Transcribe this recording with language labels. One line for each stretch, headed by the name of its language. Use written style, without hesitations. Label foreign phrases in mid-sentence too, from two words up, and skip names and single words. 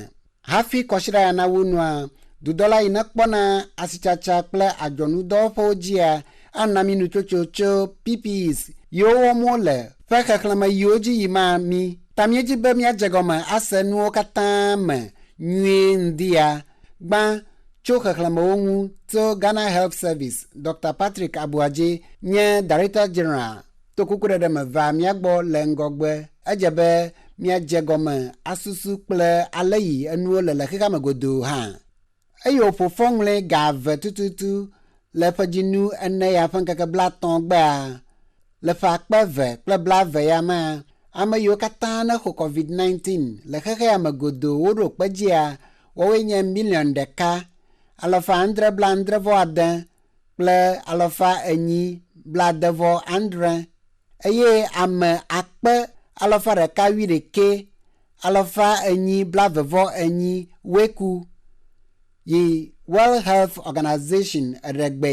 Ewe: Hafi kɔsiɖa ya na wo nua, dudɔla yi nekpɔna asitsatsa kple adzɔnudɔwɔƒewo dzia ana mi nutsotso tso PPEs yiwo wɔm wole ƒe xexlẽme yiwo dzi yi ma mi. Ta míedzi be míadze gɔme ase nuwo katã me nyuie ŋdia. Gbã tso xexlẽmewo ŋu tso Ghana Health Service. Dr. Patrick Abuadze nye
English: Director General
Ewe: to kukuɖeɖe me va mía gbɔ le ŋgɔgbe. Edze be míadze gɔme asusu kple ale yi enuwo le xexeame godoo hã. Eye wòƒo fɔŋlẽ ga eve tututu le ƒedzinu ene ya ƒe ŋkeke blatɔ̃ gbea. Le ƒe akpe eve kple blaeve ya ma, ame yiwo katã ne xɔ COVID-19 le xexeame godoo woɖo kpe dzia wɔwoe nye 1,970,976 kple 860,970 eye ame akpe 119,828 woku yi World Health Organization eɖegbe.